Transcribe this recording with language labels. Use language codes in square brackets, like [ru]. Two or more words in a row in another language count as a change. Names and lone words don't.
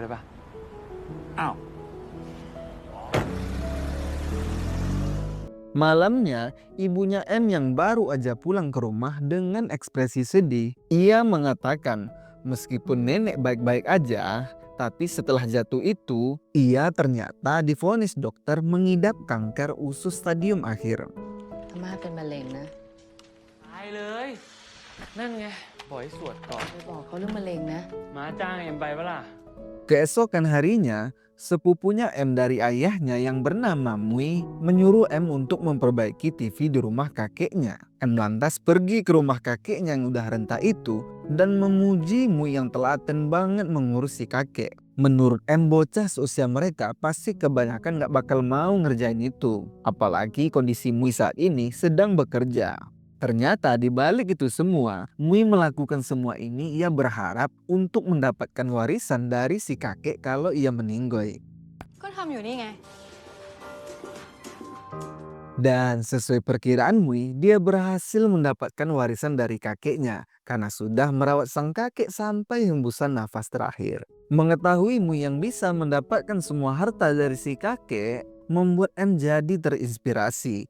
[id] Malamnya, ibunya M yang baru aja pulang ke rumah dengan ekspresi sedih. Ia mengatakan, meskipun nenek baik-baik aja, tapi setelah jatuh itu, ia ternyata divonis dokter mengidap kanker usus stadium akhir. [th] อาม่าเป็นมะเร็งนะ ตายเลยนั่นไงบอกให้สวดก่อน ไปบอกเขาเรื่องมะเร็งนะ มาจ้างเอ็มไปปะล่ะ [id] Keesokan harinya, sepupunya M dari ayahnya yang bernama Mui menyuruh M untuk memperbaiki TV di rumah kakeknya. M lantas pergi ke rumah kakeknya yang udah renta itu dan memuji Mui yang telaten banget mengurus si kakek. Menurut M, bocah seusia mereka pasti kebanyakan gak bakal mau ngerjain itu. Apalagi kondisi Mui saat ini sedang bekerja. Ternyata di balik itu semua, Mui melakukan semua ini ia berharap untuk mendapatkan warisan dari si kakek kalau ia meninggoy. [th] ก็ทำอยู่นี่ไง [id] Dan sesuai perkiraan Mui, dia berhasil mendapatkan warisan dari kakeknya karena sudah merawat sang kakek sampai hembusan nafas terakhir. Mengetahui Mui yang bisa mendapatkan semua harta dari si kakek, membuat M jadi terinspirasi.